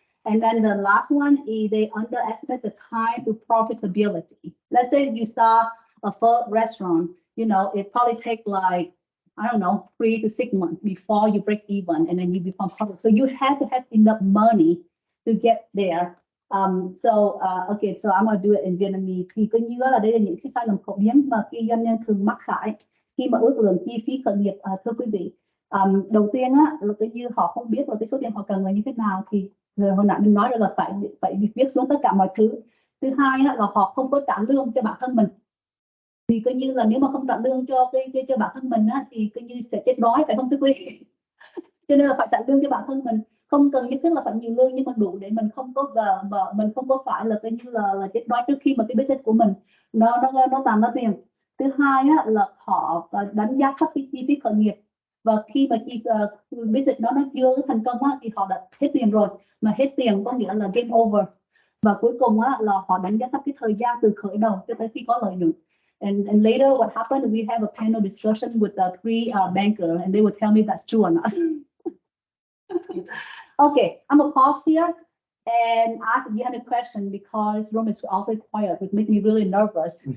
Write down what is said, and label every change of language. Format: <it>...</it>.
<en>And then the last one is they underestimate the time to profitability. Let's say you start a food restaurant, it probably take like, I don't know, 3 to 6 months before you break even and then you become profitable. So you have to have enough money to get there. Okay, so I'm gonna do it in Vietnamese.</en> <vi>Thì coi như là đây là những cái sai lầm phổ biến mà khi doanh nhân thường mắc phải khi mà ước lượng chi phí khởi nghiệp. Thưa quý vị, đầu tiên á là coi như họ không biết là cái số tiền họ cần là như thế nào, thì hồi nãy mình nói rồi là phải viết xuống tất cả mọi thứ. Thứ hai á, là họ không có trả lương cho bản thân mình. Thì coi như là nếu mà không trả lương cho cho bản thân mình á, thì coi như sẽ chết đói, phải không thưa quý vị? Cho nên là phải trả lương cho bản thân mình, không cần nhất thiết là phải nhiều lương, nhưng mà đủ để mình không có phải là coi như là chết đói trước khi mà cái business của mình nó làm ra tiền. Thứ hai á, là họ đánh giá thấp cái chi phí khởi nghiệp, và khi mà business nó chưa thành công á, thì họ đã hết tiền rồi, mà hết tiền có nghĩa là game over. Và cuối cùng á, là họ đánh giá thấp cái thời gian từ khởi đầu cho tới khi có lợi nhuận.</vi> <en>And later, what happened? We have a panel discussion with the 3 bankers, and they will tell me if that's true or not. Okay, I'm gonna pause here and ask if you have a question, because room is awfully quiet, which makes me really nervous.</en>